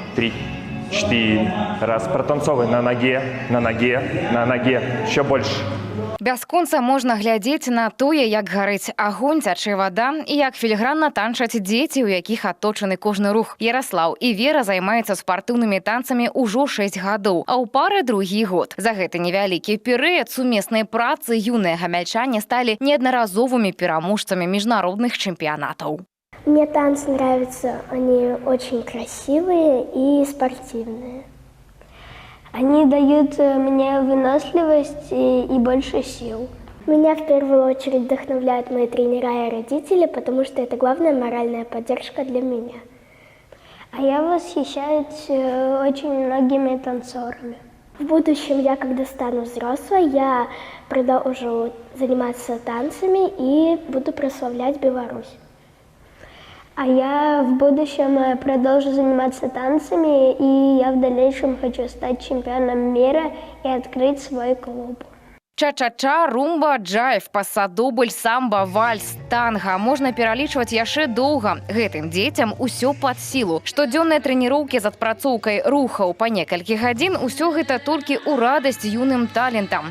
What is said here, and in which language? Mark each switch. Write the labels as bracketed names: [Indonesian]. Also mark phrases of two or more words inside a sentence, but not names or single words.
[Russian] 3, 4. Раз, протанцовывай на ноге, на ноге, на ноге. Еще больше. [Belarusian] Бясконца можна глядзець на тое, як гарыць агонь, цячэ вада і як філігранна танчаць дзеці, у якіх аточаны кожны рух. Яраслаў і Вера займаюцца спартыўнымі танцамі ўжо 6 гадоў, а ў пары другі год. За гэты невялікі перыяд сумеснай працы юныя гамяльчане сталі неаднаразовымі пераможцамі міжнародных чэмпіянатаў. [Russian] Мне танцы нравятся, они очень красивые и спортивные. Они дают мне выносливость и больше сил. Меня в первую очередь вдохновляют мои тренера и родители, потому что это главная моральная поддержка для меня. А я восхищаюсь очень многими танцорами. В будущем я, когда стану взрослой, я продолжу заниматься танцами и буду прославлять Беларусь. А я в будущем продолжу заниматься танцами, и я в дальнейшем хочу стать чемпионом мира и открыть свой клуб. [Belarusian] Ча-ча-ча, румба, джайв, пасадобль, самба, вальс, танга. Можна пералічваць яшчэ доўга. Гэтым дзецям усё пад сілу. Штодзённыя трэніроўкі з адпрацоўкай рухаў па некалькі гадзін – усё гэта толькі ў радасць юным талентам.